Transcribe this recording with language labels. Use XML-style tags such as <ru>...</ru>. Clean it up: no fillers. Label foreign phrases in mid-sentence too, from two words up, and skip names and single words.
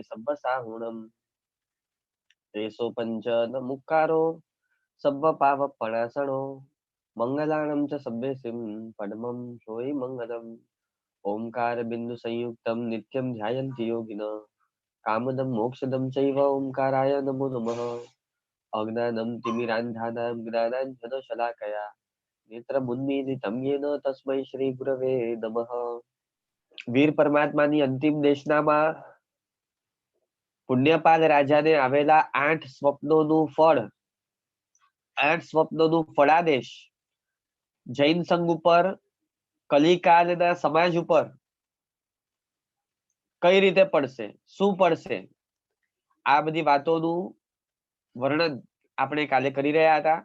<pra>सब्बसाहुणं तेसो पंच नमुक्कारो सब्बपावपणासनो मंगलाणं च सब्बेसिं पद्मं सोई मंगलम्</pra> <sa>ओंकार बिंदु संयुक्तं नित्यं ध्यायन्ति योगिनः कामदं मोक्षदं चैव ओंकाराय नमो नमः अज्ञानं तिमिरान्धानां ज्ञानाञ्जनशलाकया नेत्रमुन्मीलितं येन तस्मै श्रीगुरवे नमः।</sa> <gu>વીર પરમાત્માની અંતિમ દેશનામાં પુણ્યપાલ રાજાને આવેલા 8 સ્વપ્નોનું ફળ, 8 સ્વપ્નોનું ફળાદેશ જૈન સંઘ ઉપર, કલિકાલના સમાજ ઉપર કઈ રીતે પડશે, શું પડશે, આ બધી વાતોનું વર્ણન આપણે કાલે કરી રહ્યા હતા.</gu>